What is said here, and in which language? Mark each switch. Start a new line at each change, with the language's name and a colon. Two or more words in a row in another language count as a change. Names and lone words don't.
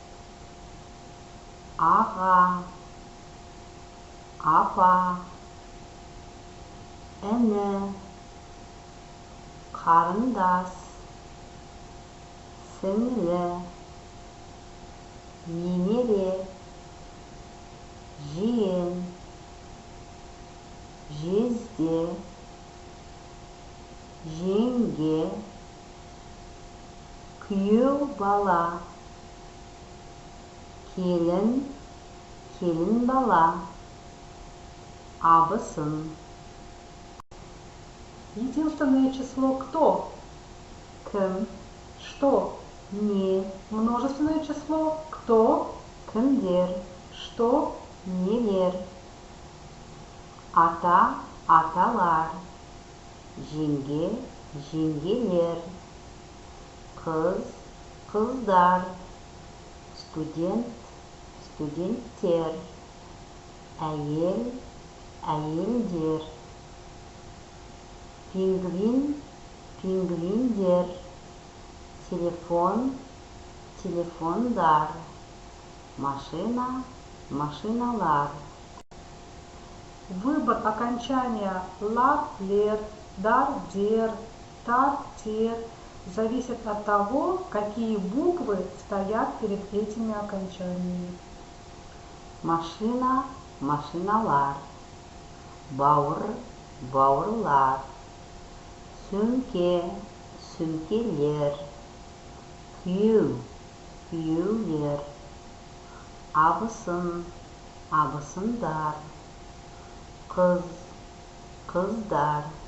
Kazakh: аға, апа, іні, қарындас, сіңлі, немере, жиен, жезде, жеңге, күйеу бала, келін, келін бала, абысын.
Russian: Единственное число кто?
Kazakh: Кім,
Russian: Что?
Kazakh: не,
Russian: Множественное число кто?
Kazakh: кімдер,
Russian: Что?
Kazakh: нелер. Ата, аталар, жеңге, жеңгелер, қыз, қыздар, студент, студенттер, әйел, әйелдер, пингвин, пингвиндер, телефон, телефондар, машина, машиналар.
Russian: Выбор окончания
Kazakh: лар, лер, дар, дер, тар, тер
Russian: зависит от того, какие буквы стоят перед этими окончаниями.
Kazakh: Машина, машиналар, бауыр, бауырлар, сөмке, сөмкелер, күйеу, күйеулер, абысын, абысындар, қыз, қыздар,